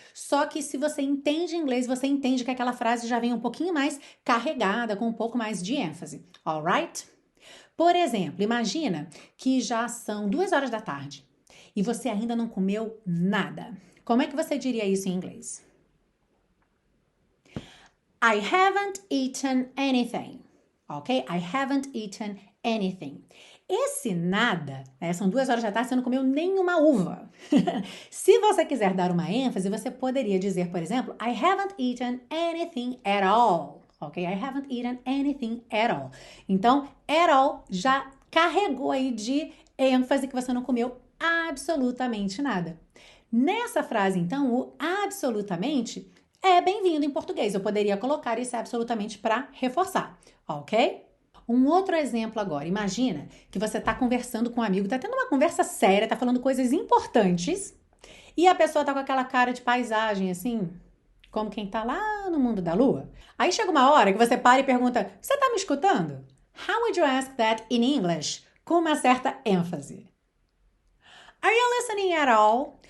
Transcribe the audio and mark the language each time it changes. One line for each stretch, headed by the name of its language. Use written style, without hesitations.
Portuguese: Só que se você entende inglês, você entende que aquela frase já vem um pouquinho mais carregada, com um pouco mais de ênfase. Alright? Por exemplo, imagina que já são 2 horas da tarde e você ainda não comeu nada. Como é que você diria isso em inglês?
English: I haven't eaten anything. Ok? I haven't eaten anything.
Portuguese: Esse nada, né, são 2 horas da tarde, você não comeu nenhuma uva. Se você quiser dar uma ênfase, você poderia dizer, por exemplo,
English: I haven't eaten anything at all.
Portuguese: Ok?
English: I haven't eaten anything at all.
Portuguese: Então, at all já carregou aí de ênfase que você não comeu absolutamente nada. Nessa frase, então, o absolutamente é bem-vindo em português. Eu poderia colocar esse absolutamente para reforçar, ok? Um outro exemplo agora. Imagina que você está conversando com um amigo, está tendo uma conversa séria, está falando coisas importantes e a pessoa está com aquela cara de paisagem, assim, como quem está lá no mundo da lua. Aí chega uma hora que você para e pergunta, você está me escutando?
English: How would you ask that in English?
Portuguese: Com uma certa ênfase.
English: Are you listening at all?